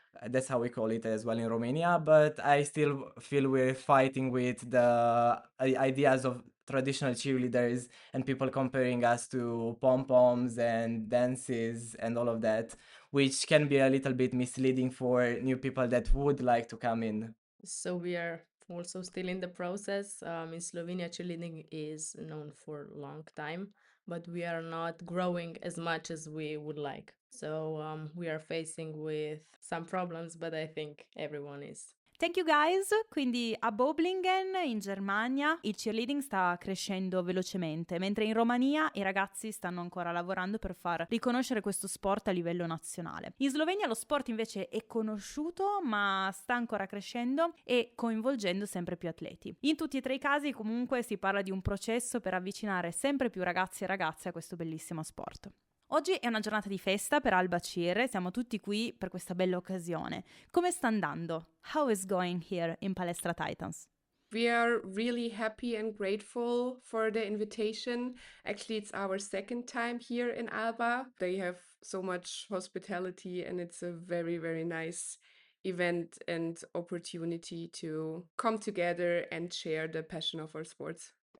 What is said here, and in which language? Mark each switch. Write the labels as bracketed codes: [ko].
[en] That's how we call it as well in Romania. But I still feel we're fighting with the ideas of traditional cheerleaders and people comparing us to pom-poms and dances and all of that, which can be a little bit misleading for new people that would like to come in. So we are also still in the process. In Slovenia, cheerleading is known for a long time, but we are not growing as much as we would like. So we are facing with some problems, but I think everyone is. Thank you guys, [it] quindi a Böblingen in Germania il cheerleading sta crescendo velocemente, mentre in Romania i ragazzi stanno ancora lavorando per far riconoscere questo sport a livello nazionale. In Slovenia lo sport invece è conosciuto ma sta ancora crescendo e coinvolgendo sempre più atleti. In tutti e tre i casi comunque si parla di un processo per avvicinare sempre più ragazzi e ragazze a questo bellissimo sport. Oggi è una giornata di festa per Alba Cheer, siamo tutti qui per questa bella occasione. Come sta andando? [en] How is going here in Palestra Titans? We are really happy and grateful for the invitation. Actually, it's our second time here in Alba. They have so much hospitality and it's a very, very nice event and opportunity to come together and share the passion of our sports.